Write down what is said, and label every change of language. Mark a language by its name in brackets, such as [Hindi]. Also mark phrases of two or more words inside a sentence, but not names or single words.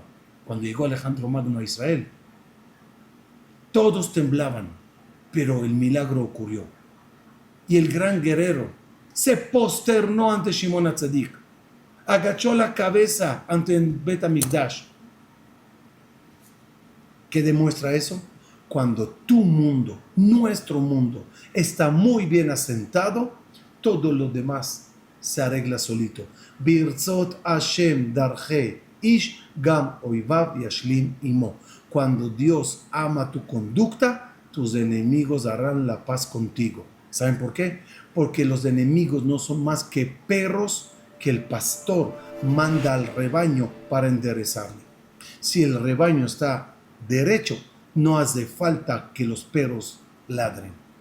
[Spanish] Cuando llegó Alejandro Magno a Israel, todos temblaban, pero el milagro ocurrió y el gran guerrero se posternó ante Shimon HaTzadik, agachó la cabeza ante el Bet HaMikdash. ¿Qué demuestra eso? Cuando tu mundo, nuestro mundo, está muy bien asentado, todo lo demás se arregla solito. [Hebrew] ברצות השם דרכי איש גם אויביו ישלים עמו. [Spanish] Cuando Dios ama tu conducta, tus enemigos harán la paz contigo. ¿Saben por qué? Porque los enemigos no son más que perros que el pastor manda al rebaño para enderezarle. Si el rebaño está derecho, no hace falta que los perros ladren.